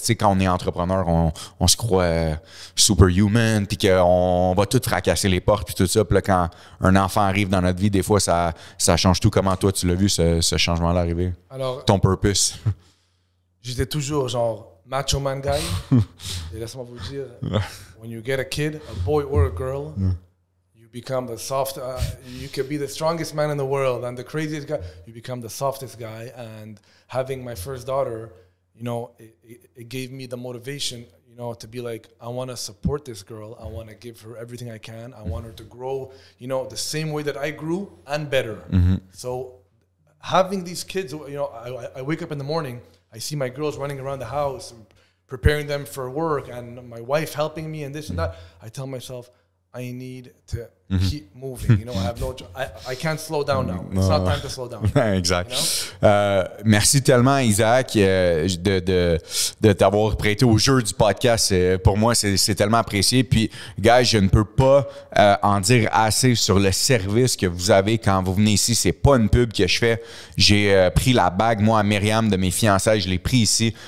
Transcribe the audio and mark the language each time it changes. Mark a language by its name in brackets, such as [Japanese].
[French] Tu sais, quand on est entrepreneur, on se croit superhuman, puis qu'on va tout fracasser les portes, puis tout ça. Puis là, quand un enfant arrive dans notre vie, des fois, ça change tout. Comment toi, tu l'as vu, ce changement-là arriver? Alors, ton purpose? J'étais toujours genre [English] macho man guy. [French] Et laisse-moi vous dire, [English] when you get a kid, a boy or a girl, you become the soft, you can be the strongest man in the world and the craziest guy, you become the softest guy. And having my first daughter, you know, it gave me the motivation, you know, to be like, I want to support this girl. I want to give her everything I can. I want her to grow, you know, the same way that I grew and better. So having these kids, you know, I wake up in the morning, I see my girls running around the house, preparing them for work, and my wife helping me and this and that. I tell myself, I need to keep moving. You know, I have I can't slow down now. It's not time to slow down. [French] Exact. [English] You know? [French] Merci tellement, Isaac, de t'avoir prêté au jeu du podcast. Pour moi, c'est tellement apprécié. Puis, gars, je ne peux pas en dire assez sur le service que vous avez quand vous venez ici. C'est pas une pub que je fais. J'ai pris la bague, moi, à Myriam, de mes fiançailles. Je l'ai pris ici.